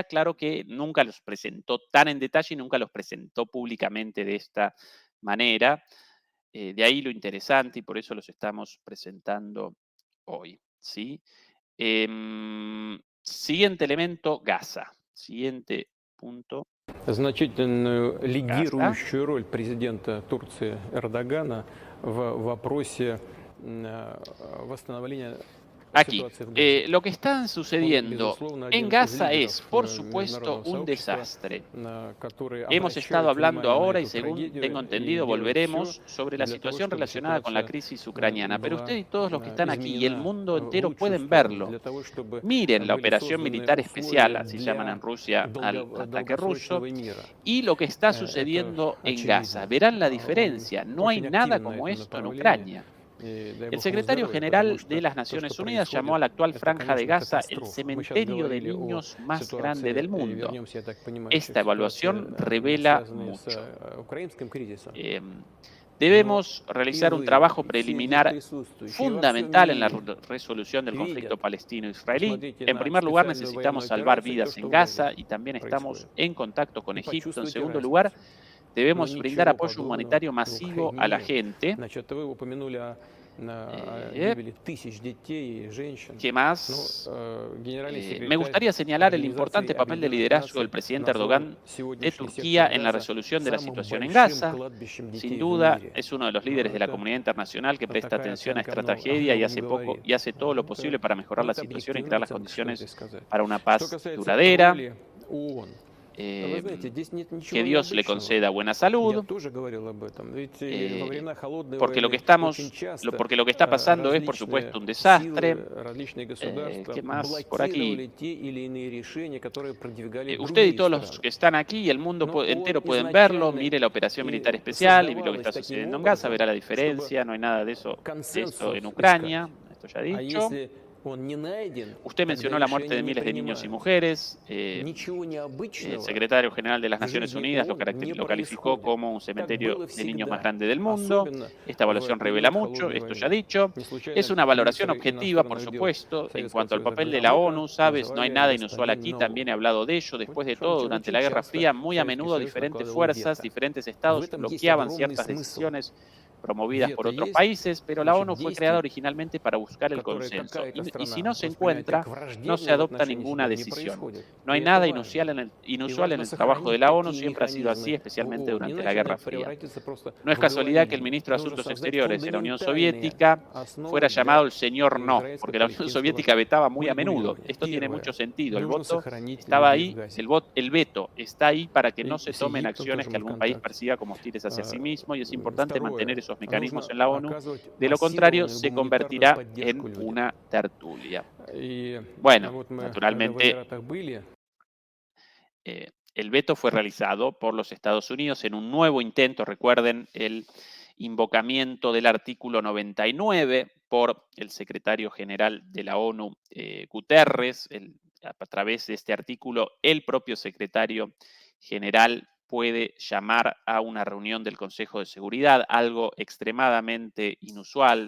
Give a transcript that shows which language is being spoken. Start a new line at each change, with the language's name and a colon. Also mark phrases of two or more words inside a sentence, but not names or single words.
Spanish: Claro que nunca los presentó tan en detalle y nunca los presentó públicamente de esta manera. De ahí lo interesante y por eso los estamos presentando hoy, ¿sí? Siguiente elemento, Gaza. Siguiente punto.
Russian: Значительную лидирующую роль президента Турции Эрдогана в вопросе восстановления
Spanish: Aquí,
Russian: ситуации в Газе.
Spanish: lo que está
Russian: Он,
Spanish: sucediendo
Russian: безусловно,
Spanish: en
Russian: один из
Spanish: Gaza es,
Russian: лидеров
Spanish: por supuesto,
Russian: международного
Spanish: un
Russian: сообщества,
Spanish: desastre.
Russian: который
Spanish: Hemos estado
Russian: обращает
Spanish: hablando
Russian: внимание на
Spanish: ahora y
Russian: эту
Spanish: según tengo
Russian: трагедию и
Spanish: entendido
Russian: делает все
Spanish: volveremos sobre la
Russian: для того,
Spanish: situación
Russian: чтобы
Spanish: relacionada con la
Russian: ситуация
Spanish: crisis ucraniana. Pero
Russian: была
Spanish: usted y todos los que están aquí y el
Russian: изменена
Spanish: mundo
Russian: в
Spanish: entero
Russian: лучшую
Spanish: pueden
Russian: сторону,
Spanish: verlo.
Russian: для того, чтобы
Spanish: Miren la
Russian: были
Spanish: operación
Russian: созданы
Spanish: militar especial,
Russian: условия
Spanish: así llaman en
Russian: для
Spanish: Rusia al ataque ruso,
Russian: долгосрочного мира.
Spanish: y lo que está
Russian: Это
Spanish: sucediendo en Gaza.
Russian: очевидно.
Spanish: Verán la
Russian: Он
Spanish: diferencia. No hay
Russian: очень
Spanish: nada
Russian: активен на
Spanish: como
Russian: этом
Spanish: esto en
Russian: направлении.
Spanish: Ucrania.
Russian: И дай
Spanish: El
Russian: бог ему
Spanish: secretario
Russian: здоровья, потому
Spanish: general de
Russian: что
Spanish: las
Russian: то, что
Spanish: Naciones Unidas llamó
Russian: происходит,
Spanish: a la actual
Russian: это,
Spanish: franja de
Russian: конечно,
Spanish: Gaza el
Russian: катастрофа. Мы сейчас
Spanish: cementerio de
Russian: говорили о
Spanish: niños más grande
Russian: ситуации,
Spanish: del
Russian: и
Spanish: mundo.
Russian: вернемся, я так понимаю, еще
Spanish: Esta
Russian: к ситуации,
Spanish: evaluación revela
Russian: связанной с
Spanish: mucho.
Russian: украинским кризисом. Em, Но
Spanish: Debemos
Russian: и
Spanish: realizar un
Russian: вы,
Spanish: trabajo
Russian: и все здесь
Spanish: preliminar
Russian: присутствующие, во всем
Spanish: fundamental en la
Russian: мире
Spanish: resolución del conflicto
Russian: видят.
Spanish: palestino-israelí.
Russian: Посмотрите
Spanish: En
Russian: на
Spanish: primer lugar,
Russian: специальную
Spanish: necesitamos
Russian: военную
Spanish: salvar
Russian: операцию, то,
Spanish: vidas
Russian: что
Spanish: en
Russian: в Газе
Spanish: Gaza y también estamos
Russian: происходит.
Spanish: en contacto con
Russian: И
Spanish: Egipto. En
Russian: почувствуйте
Spanish: segundo lugar,
Russian: разницу. Но
Spanish: debemos brindar
Russian: ничего
Spanish: apoyo
Russian: подобного
Spanish: humanitario
Russian: в
Spanish: masivo
Russian: Украине
Spanish: a la
Russian: нет.
Spanish: gente.
Russian: Значит, вы упомянули о Eh, гибели тысяч детей и женщин.
Spanish: ¿Qué
Russian: Ну,
Spanish: más?
Russian: Генеральный
Spanish: Me
Russian: секретарь
Spanish: gustaría señalar el
Russian: Организации
Spanish: importante papel de
Russian: Объединенных
Spanish: liderazgo del
Russian: Наций
Spanish: presidente
Russian: назвал
Spanish: Erdogan de
Russian: сегодняшний
Spanish: Turquía
Russian: сектор
Spanish: en la
Russian: Газа
Spanish: resolución de la
Russian: самым
Spanish: situación en
Russian: большим
Spanish: Gaza.
Russian: кладбищем
Spanish: Sin
Russian: детей в
Spanish: duda,
Russian: мире.
Spanish: es uno de los
Russian: Ну,
Spanish: líderes de la
Russian: это
Spanish: comunidad internacional que presta
Russian: такая
Spanish: atención a
Russian: оценка,
Spanish: esta
Russian: о
Spanish: tragedia y
Russian: многом
Spanish: y
Russian: говорит.
Spanish: hace todo lo posible para mejorar
Russian: Ну,
Spanish: la
Russian: это
Spanish: situación y
Russian: объективная
Spanish: crear las
Russian: оценка, что здесь
Spanish: condiciones
Russian: сказать.
Spanish: para una
Russian: Что
Spanish: paz
Russian: касается
Spanish: duradera.
Russian: роли ООН, вы знаете, здесь нет
Spanish: Que
Russian: ничего
Spanish: Dios le
Russian: необычного.
Spanish: conceda buena
Russian: Я
Spanish: salud.
Russian: тоже говорил об этом. Ведь во eh, времена холодной
Spanish: Porque lo que
Russian: войны очень часто
Spanish: porque lo que está pasando es, por
Russian: различные
Spanish: supuesto, un
Russian: силы,
Spanish: desastre.
Russian: различные государства
Spanish: ¿Qué más por
Russian: блокировали
Spanish: aquí?
Russian: те или иные решения, которые продвигали
Spanish: Usted y
Russian: другие
Spanish: todos los
Russian: страны.
Spanish: que están aquí y el mundo
Russian: Но
Spanish: entero
Russian: ООН
Spanish: pueden verlo.
Russian: изначально
Spanish: Mire la operación
Russian: и
Spanish: militar especial y ve lo que
Russian: создавалась
Spanish: está
Russian: таким
Spanish: sucediendo en Gaza. Verá
Russian: образом,
Spanish: la
Russian: чтобы
Spanish: diferencia. No hay nada de eso
Russian: консенсус
Spanish: en
Russian: искать.
Spanish: Ucrania. Esto ya
Russian: А
Spanish: dicho.
Russian: если он не найден,
Spanish: Usted
Russian: тогда
Spanish: mencionó la muerte de
Russian: решения не
Spanish: miles de niños y
Russian: принимаются.
Spanish: mujeres.
Russian: Ничего
Spanish: El
Russian: необычного
Spanish: secretario general de las
Russian: в
Spanish: Naciones
Russian: жизни
Spanish: Unidas
Russian: ООН не
Spanish: lo calificó
Russian: происходит.
Spanish: como un
Russian: Так
Spanish: cementerio
Russian: было
Spanish: de niños más
Russian: всегда,
Spanish: grande del mundo.
Russian: особенно
Spanish: Esta
Russian: в
Spanish: evaluación revela
Russian: период
Spanish: mucho,
Russian: холодной
Spanish: esto ya
Russian: войны.
Spanish: dicho.
Russian: Не случайно
Spanish: Es una valoración
Russian: министры
Spanish: objetiva, por
Russian: иностранных дел
Spanish: supuesto, en
Russian: Советского
Spanish: cuanto al
Russian: Союза
Spanish: papel de la
Russian: Громыко
Spanish: ONU, sabes, no hay
Russian: называли
Spanish: nada inusual
Russian: господин
Spanish: aquí,
Russian: НОУ.
Spanish: también he hablado de ello. Después de todo, durante la Guerra
Russian: Очень
Spanish: Fría,
Russian: часто
Spanish: muy a
Russian: Советский
Spanish: menudo
Russian: Союз
Spanish: diferentes
Russian: накладывал
Spanish: fuerzas,
Russian: вето.
Spanish: diferentes
Russian: В
Spanish: estados
Russian: этом есть
Spanish: bloqueaban
Russian: огромный
Spanish: ciertas
Russian: смысл.
Spanish: decisiones promovidas por
Russian: Вето
Spanish: otros
Russian: есть,
Spanish: países, pero la
Russian: значит,
Spanish: ONU fue creada
Russian: действий,
Spanish: originalmente para buscar el
Russian: которые
Spanish: consenso.
Russian: какая-то
Spanish: Y si
Russian: страна
Spanish: no se
Russian: воспринимает
Spanish: encuentra,
Russian: как
Spanish: no se
Russian: враждебные в
Spanish: adopta
Russian: отношении
Spanish: ninguna
Russian: себя, не
Spanish: decisión.
Russian: происходит.
Spanish: No hay
Russian: И
Spanish: nada
Russian: это важно. И
Spanish: inusual en
Russian: важно
Spanish: el trabajo de
Russian: сохранить
Spanish: la ONU,
Russian: такие
Spanish: siempre ha sido así,
Russian: механизмы
Spanish: especialmente
Russian: ООН,
Spanish: durante la
Russian: иначе
Spanish: Guerra
Russian: они
Spanish: Fría.
Russian: превратятся просто
Spanish: No es
Russian: в
Spanish: casualidad que el
Russian: говорильню.
Spanish: ministro de
Russian: Нужно
Spanish: Asuntos
Russian: создать
Spanish: Exteriores de la Unión
Russian: фундаментальные
Spanish: Soviética
Russian: основы
Spanish: fuera
Russian: для
Spanish: llamado el señor no, porque la Unión
Russian: израильско-палестинского
Spanish: Soviética vetaba muy a menudo.
Russian: урегулирования.
Spanish: Esto tiene
Russian: Первое.
Spanish: mucho sentido. El
Russian: Нужно
Spanish: voto
Russian: сохранить
Spanish: estaba
Russian: людей в
Spanish: ahí,
Russian: Газе.
Spanish: el veto está ahí para que
Russian: И
Spanish: no se
Russian: с
Spanish: tomen
Russian: Египтом
Spanish: acciones
Russian: тоже
Spanish: que
Russian: мы в
Spanish: algún país
Russian: контакте.
Spanish: persiga como hostiles hacia sí mismo y es importante mantener
Russian: Второе.
Spanish: esos
Russian: Нужно
Spanish: mecanismos en la ONU.
Russian: оказывать
Spanish: De lo contrario,
Russian: массированную
Spanish: se
Russian: гуманитарную
Spanish: convertirá
Russian: поддержку
Spanish: en
Russian: людям.
Spanish: una tertulia.
Russian: И
Spanish: Bueno,
Russian: вот мы, когда в
Spanish: naturalmente,
Russian: Эмиратах были,
Spanish: el veto fue realizado por los Estados Unidos en un nuevo intento, recuerden el invocamiento del artículo 99 por el secretario general de la ONU, Guterres. A través de este artículo, el propio secretario general puede llamar a una reunión del Consejo de Seguridad, algo extremadamente inusual.